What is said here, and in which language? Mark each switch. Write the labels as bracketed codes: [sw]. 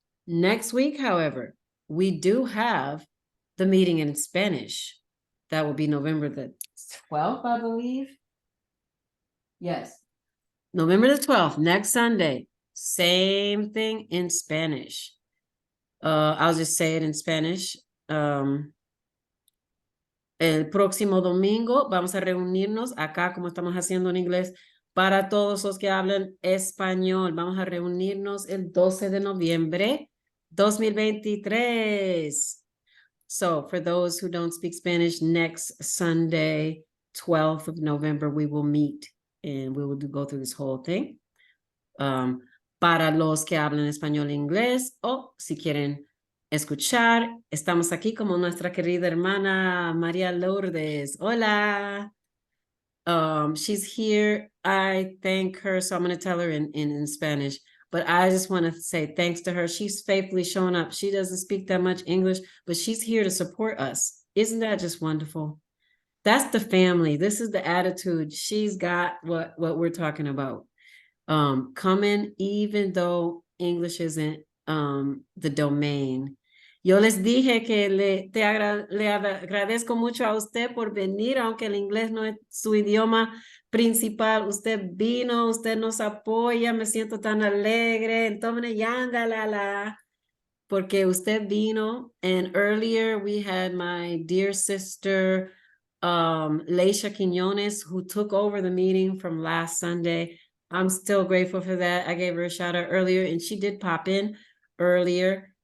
[en] Next week, however, we do have the meeting in Spanish. That will be November the 12th, I believe. Yes. November the 12th, next Sunday. Same thing in Spanish. I'll just say it in Spanish. [es] El próximo domingo vamos a reunirnos acá como estamos haciendo en inglés para todos los que hablan español. Vamos a reunirnos el 12 de noviembre 2023. [en] So for those who don't speak Spanish, next Sunday, 12th of November, we will meet and we will go through this whole thing. [es] Para los que hablan español e inglés, o si quieren escuchar, estamos aquí como nuestra querida hermana María Lourdes. [en] Hola. She's here. I thank her, so I'm going to tell her in Spanish. But I just want to say thanks to her. She's faithfully showing up. She doesn't speak that much English, but she's here to support us. Isn't that just wonderful? That's the family. This is the attitude. She's got what we're talking about. Coming, even though English isn't the domain. [es] Yo les dije que le agradezco mucho a usted por venir, aunque el inglés no es su idioma principal. Usted vino, usted nos apoya, me siento tan alegre. Entonces, yandalala, porque usted vino. [en] And earlier we had my dear sister, Leisha Quiñones, who took over the meeting from last Sunday. I'm still grateful for that. I gave her a shout out earlier and she did pop in earlier.